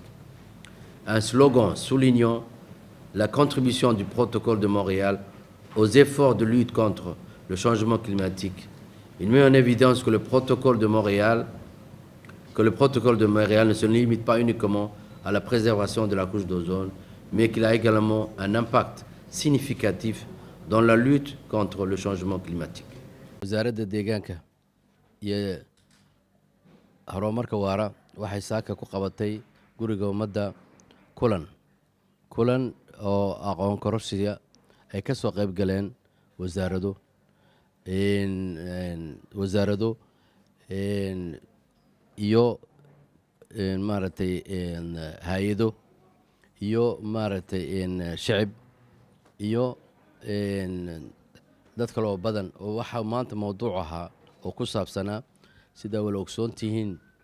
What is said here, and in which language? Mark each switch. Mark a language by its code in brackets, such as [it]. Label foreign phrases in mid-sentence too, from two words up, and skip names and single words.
[fr] Un slogan soulignant la contribution du protocole de Montréal aux efforts de lutte contre le changement climatique. Il met en évidence que le protocole de Montréal ne se limite pas uniquement à la préservation de la couche d'ozone, mais qu'il a également un impact significatif dans la lutte contre le changement climatique. [so] wasaaradda deegaanka iyo horumarka waara waxay saaka ku qabatay guriga ummadda kulan oo aqoon kororsiga ay ka soo qayb galeen wasaarado iyo maaragtay hay-ado iyo maaragtay shacib iyo dad kale oo badan oo waxaa maanta mawduuc ahaa oo ku saabsanaa sidaa wala ogsoon tihiin